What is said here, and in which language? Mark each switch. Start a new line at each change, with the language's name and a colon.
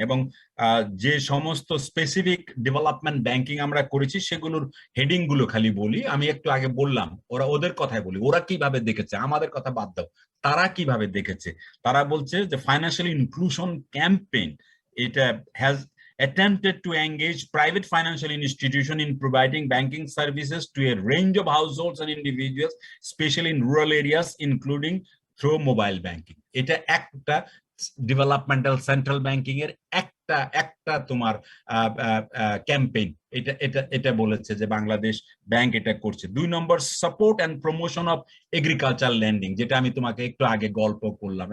Bangla: এবং যে সমস্ত স্পেসিফিক ডেভেলপমেন্ট ব্যাংকিং আমরা করেছি সেগুলোর হেডিং গুলো খালি বলি। আমি একটু আগে বললাম, ওরা ওদের কথাই বলি, ওরা কিভাবে দেখেছে, আমাদের কথা বাদ দাও, তারা কিভাবে দেখেছে। তারা বলছে যে
English: financial inclusion campaign,
Bangla: এটা
English: Has attempted to engage private financial institution in providing banking services to a range of households and individuals, especially in rural areas, including through mobile banking.
Bangla: এটা একটা ডেভেলপমেন্টাল সেন্ট্রাল ব্যাংকিং এর একটা একটা তোমার campaign. এটা এটা এটা বলেছে যে বাংলাদেশ ব্যাংক এটা করছে। 2 নম্বর, support and promotion of agriculture landing, যেটা আমি তোমাকে একটু আগে গল্প করলাম।